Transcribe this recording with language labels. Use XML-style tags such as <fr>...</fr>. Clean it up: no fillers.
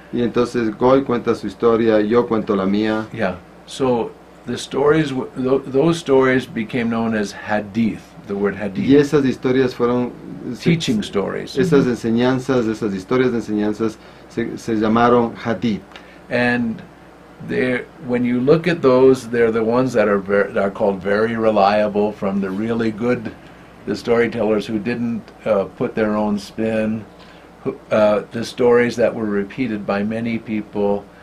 <es>Y entonces Goy cuenta su historia, yo cuento la mía.</es> <en>Yeah, so the stories, those stories became known as hadith, the word</en> <es>Y</es> <en>hadith.</en> <es>esas historias fueron...</es> <en>Teaching stories.</en> <es>Esas enseñanzas, esas historias de enseñanzas se llamaron hadith.</es> <en>And when you look at those, they're the ones that are called very reliable, from the really good, the storytellers who didn't put their own spin, the stories that were repeated by many people.</en>